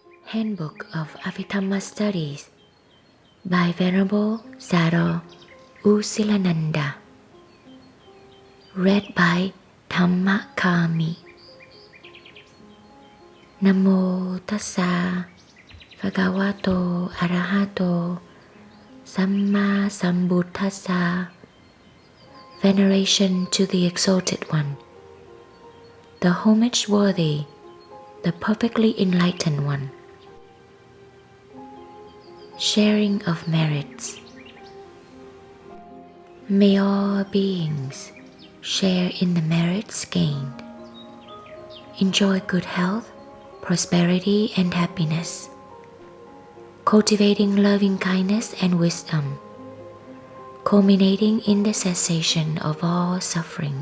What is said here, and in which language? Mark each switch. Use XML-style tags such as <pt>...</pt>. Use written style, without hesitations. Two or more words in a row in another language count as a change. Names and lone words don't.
<en>Handbook of Abhidhamma Studies by Venerable Sayadaw U Silananda. Read by Dhammakami.</en> <pi>Namo tassa bhagavato arahato samma sambuddhassa.</pi> <en>Veneration to the Exalted One, the homage worthy, the perfectly enlightened one. Sharing of merits. May all beings share in the merits gained, enjoy good health, prosperity and happiness, cultivating loving kindness and wisdom, culminating in the cessation of all suffering.</en>